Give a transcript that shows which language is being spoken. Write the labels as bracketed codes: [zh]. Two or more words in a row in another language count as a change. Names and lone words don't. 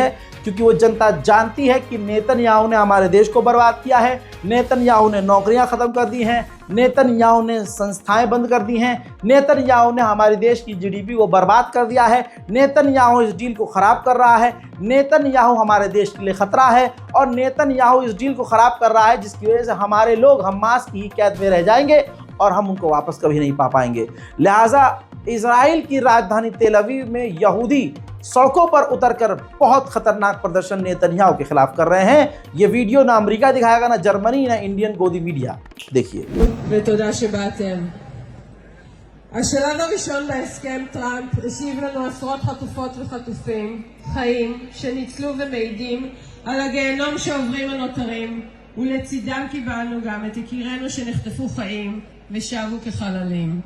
[hi] है, क्योंकि वो जनता जानती है कि नेतन्याहू ने हमारे देश को बर्बाद किया है, नेतन्याहू ने नौकरियां ख़त्म कर दी हैं, नेतन्याहू ने संस्थाएं बंद कर दी हैं, नेतन्याहू ने हमारे देश की जीडीपी को बर्बाद कर दिया है, नेतन्याहू इस डील को ख़राब कर रहा है, नेतन्याहू हमारे देश के लिए ख़तरा है और नेतन्याहू इस डील को ख़राब कर रहा है, जिसकी वजह से हमारे लोग हमास की ही कैद में रह जाएंगे और हम उनको वापस कभी नहीं पा पाएंगे। लिहाजा इजराइल की राजधानी तेल अवीव में यहूदी सड़कों पर उतरकर बहुत खतरनाक प्रदर्शन नेतन्याहू के खिलाफ कर रहे हैं। ये वीडियो ना अमेरिका दिखाएगा, ना जर्मनी, ना इंडियन गोदी मीडिया। देखिए। [he] ותודה שבאתם. השלב הראשון בהסכם טראמפ השיב לנו עשרות חטופות וחטופים, חיים, שניצלו ומעידים על הגיהנום שעוברים הנותרים, ולצידם קיבלנו גם את יקירינו שנחטפו חיים ושבו כחללים.